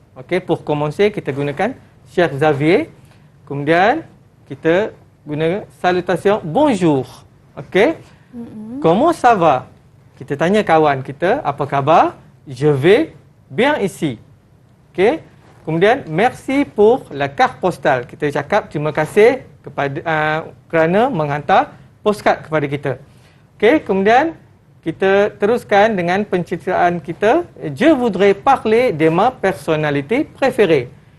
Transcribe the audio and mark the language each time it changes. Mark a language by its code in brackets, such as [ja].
[fr] Okey, pour commencer [ms] kita gunakan [fr] cher Xavier. [ms] Kemudian kita guna salutation bonjour. Okey. [fr] Comment ça va? [ms] Kita tanya kawan kita, apa khabar? [fr] Je vais bien ici. [ms] Okey. [fr] Kemudian merci pour la carte postale. [ms] Kita cakap terima kasih kepada kerana menghantar postcard kepada kita. Okey, kemudian kita teruskan dengan penceritaan kita. [fr] Je voudrais parler de ma personnalité préférée.